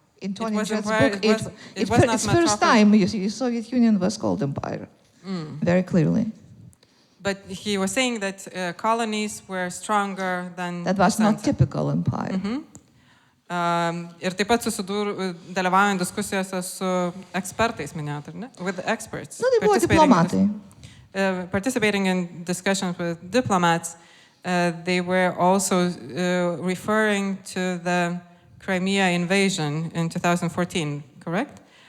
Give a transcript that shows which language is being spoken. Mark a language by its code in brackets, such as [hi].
[en] In Tony Jed's book, it's first time the Soviet Union was called empire, very clearly. But he was saying that colonies were stronger than... That was not typical empire. [lt] Ir taip pat dalyvaujant diskusijose su ekspertais, minėjot, ar ne? [en] With experts. [lt] Nu, tai buvo diplomatai. [en] Participating in discussions with diplomats, they were also referring to the Crimea invasion in 2014, correct?